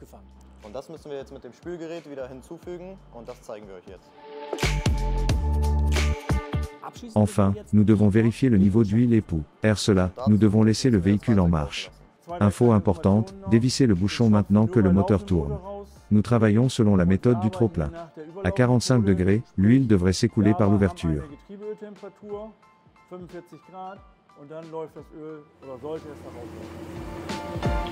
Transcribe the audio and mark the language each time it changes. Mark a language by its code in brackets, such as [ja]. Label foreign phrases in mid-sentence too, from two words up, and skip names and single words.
[fr] Enfin, nous devons vérifier le niveau d'huile et pour faire cela, nous devons laisser le véhicule en marche. Info importante, dévissez le bouchon maintenant que le moteur tourne. Nous travaillons selon la méthode du trop-plein. À 45 degrés, l'huile devrait s'écouler par l'ouverture. [de] 45 Grad und dann läuft das Öl oder sollte es nach